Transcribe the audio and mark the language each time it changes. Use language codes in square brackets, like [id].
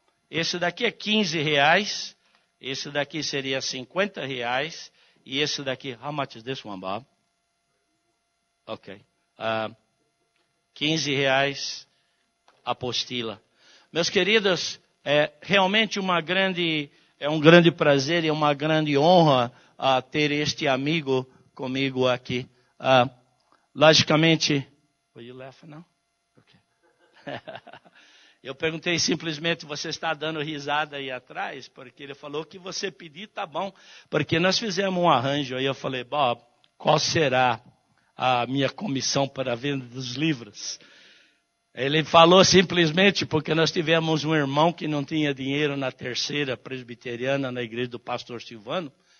[pt] Esse daqui é R$15, esse daqui seria R$50, e esse daqui, [en] how much is this one, Bob? Ok. [pt] R$15 apostila. Meus queridos, é realmente um grande prazer e uma grande honra ter este amigo comigo aqui. Logicamente, [en] were you laughing now? Okay. [pt] Eu perguntei simplesmente, você está dando risada aí atrás? Porque ele falou que você pedir tá bom. Porque nós fizemos um arranjo aí, eu falei, Bob, qual será a minha comissão para a venda dos livros? Ele falou simplesmente porque nós tivemos um irmão que não tinha dinheiro na terceira presbiteriana, na igreja do pastor Silvano.